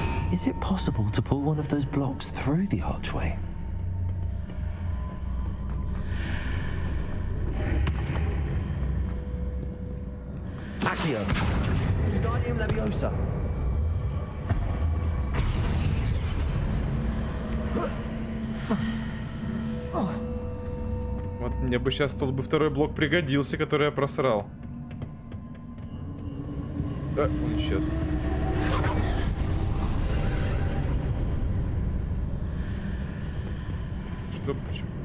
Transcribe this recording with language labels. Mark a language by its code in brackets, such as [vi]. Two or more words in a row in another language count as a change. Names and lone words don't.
[en] Is it possible to pull one of those blocks through the archway? Accio. Wingardium Leviosa. [ru] Вот мне бы сейчас тут бы второй блок пригодился, который я просрал. Он исчез. Что? Почему?